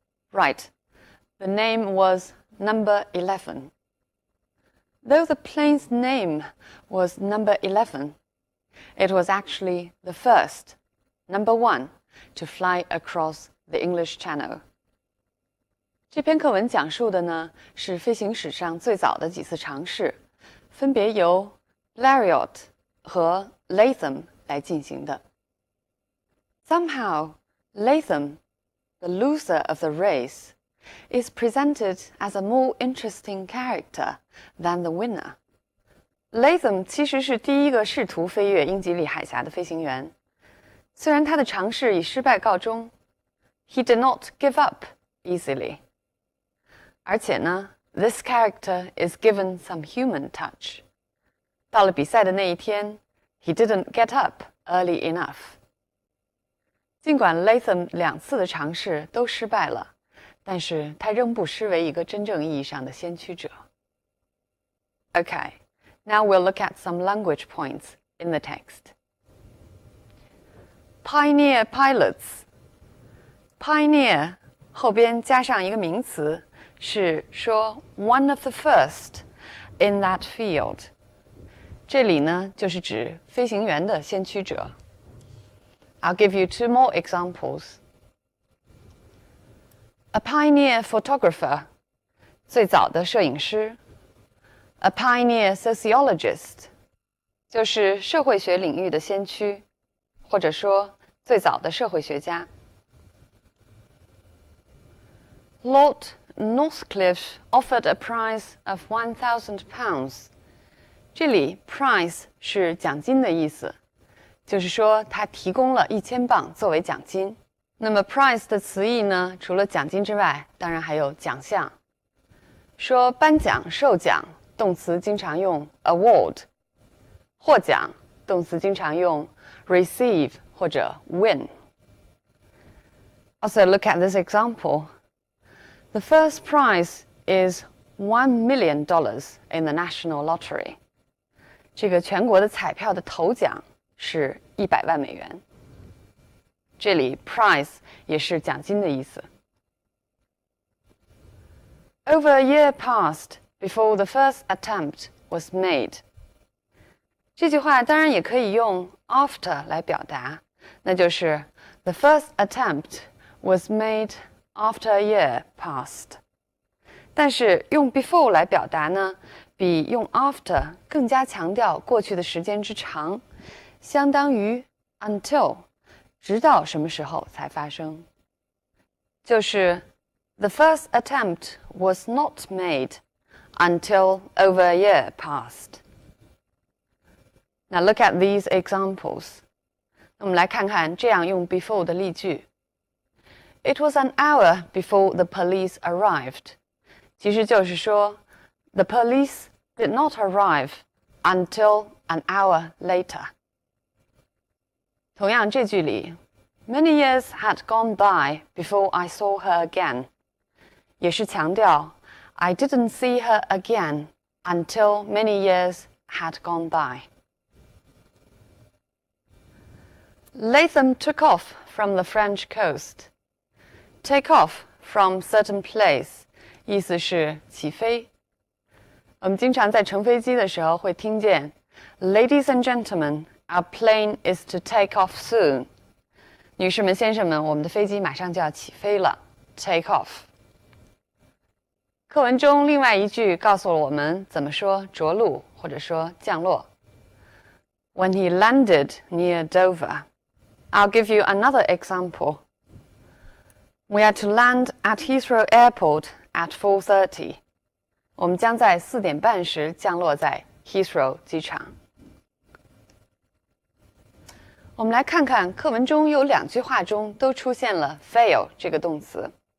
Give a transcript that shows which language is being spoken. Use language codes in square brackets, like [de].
[en] Right, the name was No. 11. Though the plane's name was No. 11, it was actually the first, No. 1, to fly across the English Channel. [zh] 这篇课文讲述的呢是飞行史上最早的几次尝试，分别由 Blériot 和 Latham 来进行的。 [en] Somehow, Latham, the loser of the race, is presented as a more interesting character than the winner. [zh] Latham 其实是第一个试图飞越英吉利海峡的飞行员，虽然他的尝试以失败告终 ， [en] he did not give up easily. [zh] 而且呢 [en] ，this character is given some human touch. [zh] 到了比赛的那一天 [en] ，he didn't get up early enough. [zh] 尽管 Latham 2次的尝试都失败了，但是他仍不失为一个真正意义上的先驱者。 [en] Okay, now we'll look at some language points in the text. Pioneer pilots. Pioneer [zh] 后边加上一个名词，是说 [en] one of the first in that field. [zh] 这里呢就是指飞行员的先驱者。 [en] I'll give you 2 more examples. A pioneer photographer, [zh] 最早的摄影师。 [en] A pioneer sociologist, [zh] 就是社会学领域的先驱，或者说最早的社会学家。 [en] Lord Northcliffe offered a prize of £1,000. [zh] 这里 prize 是奖金的意思，就是说他提供了1000镑作为奖金。那么 prize 的词义呢，除了奖金之外，当然还有奖项。说颁奖、授奖，动词经常用 award； 获奖，动词经常用 receive 或者 win。 [en] Also look at this example. The first prize is $1 million in the national lottery. [zh] 这个全国的彩票的头奖是100万美元。这里 prize 也是奖金的意思。 [en] Over a year passed before the first attempt was made。 [zh] 这句话当然也可以用 after 来表达，那就是 [en] the first attempt was made after a year passed。 [zh] 但是用 before 来表达呢，比用 after 更加强调过去的时间之长，相当于 until， 直到什么时候才发生。 [en] 就是 the first attempt was not made until over a year passed. Now look at these examples. [zh] 我们来看看这样用 before 的例句。 [en] It was an hour before the police arrived. [zh] 其实就是说 [en] the police did not arrive until an hour later. [zh] 同样这句里 [en] Many years had gone by before I saw her again. [zh] 也是强调 [en] I didn't see her again until many years had gone by. Latham took off from the French coast. Take off from certain place 意思是起飞。 [zh] 我们经常在乘飞机的时候会听见 [en] Ladies and gentlemen, our plane is to take off soon. [zh] 女士们、先生们，我们的飞机马上就要起飞了。 [en] Take off。 [zh] 课文中另外一句告诉了我们怎么说着陆或者说降落。 [en] When he landed near Dover. I'll give you another example. We are to land at Heathrow Airport at 4:30. [zh] 我们将在4点半时降落在 Heathrow 机场。我们来看看课文中有2句话中都出现了 fail 这个动词。